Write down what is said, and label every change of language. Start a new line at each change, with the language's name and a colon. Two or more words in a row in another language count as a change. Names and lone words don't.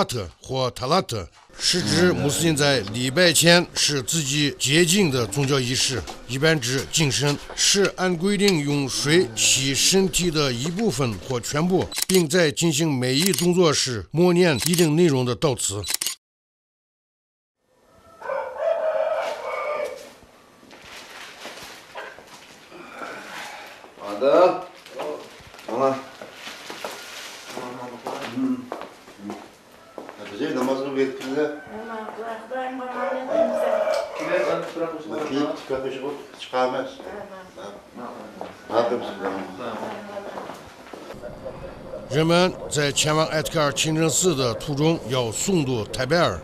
Chinese: 特或塔拉特，是指穆斯林在礼拜前使自己洁净的宗教仪式，一般指净身，是按规定用水洗身体的一部分或全部，并在进行每一动作时默念一定内容的悼词。好的。
Turkish: 好了。Bize namazını bekliyorlar. Çıkarmaz. Ne yapıyorsun?
Chinese: 人们在前往艾特格尔清真寺的途中要诵读泰贝尔。